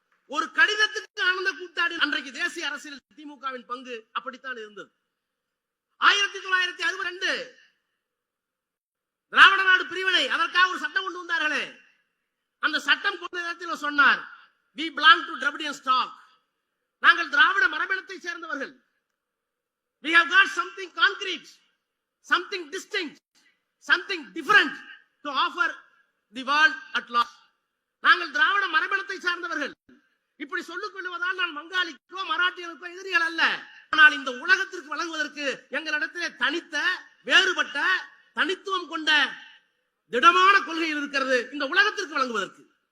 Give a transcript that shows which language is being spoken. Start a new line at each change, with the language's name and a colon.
Tamil: ஒரு கடிதத்துக்கு ஆனந்த கூத்தாடி. அன்றைக்கு தேசிய அரசியல் திமுகவின் பங்கு அப்படித்தான் இருந்தது. 1962 திராவிட நாடு பிரிவினை, அதற்காக ஒரு சட்டம் கொண்டு வந்தார்களே. அந்த சட்டம் கொண்ட நேரத்தில் சொன்னார்,
English: we belong to Dravidian stock.
Tamil: நாங்கள் திராவிட மரபினத்தை சேர்ந்தவர்கள்.
English: We have got something concrete, something distinct, something different to offer the world at large.
Tamil: நாங்கள் திராவிட மரபினத்தை சார்ந்தவர்கள். இப்படி சொல்லிக் கொள்வதால் நான் வங்காளிக்கோ மராட்டியனுக்கோ எதிரிகள் அல்ல. ஆனால் இந்த உலகத்திற்கு வழங்குவதற்கு எங்களிடத்திலே தனித்த, வேறுபட்ட, தனித்துவம் கொண்ட திடமான கொள்கைகள் இருக்கிறது இந்த உலகத்திற்கு வழங்குவதற்கு.